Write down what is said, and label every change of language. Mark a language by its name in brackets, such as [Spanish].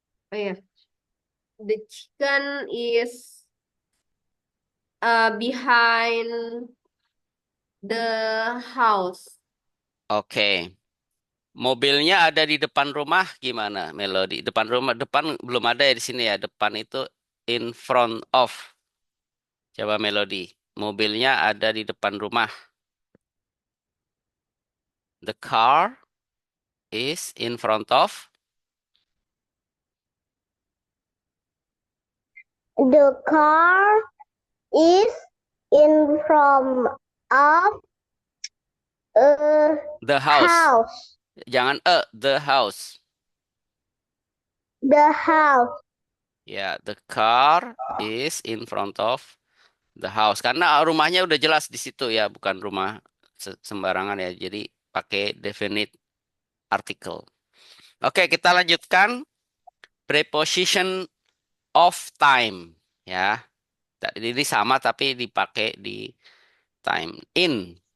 [English] yeah, the chicken is behind the house. Oke. [Indonesian] Mobilnya ada di depan rumah gimana, Melody? Depan rumah, depan belum ada ya di sini ya. Depan itu in front of. Coba Melody. Mobilnya ada di depan rumah. [English] The car is in front of. The car is in front of a The house. house. [Indonesian] Jangan [English] the house. The house. Ya, the car is in front of the house. [Indonesian] Karena rumahnya udah jelas di situ ya, bukan rumah sembarangan ya. Jadi pakai definite article. Oke, kita lanjutkan preposition of time ya. Ini sama tapi dipakai di time. In.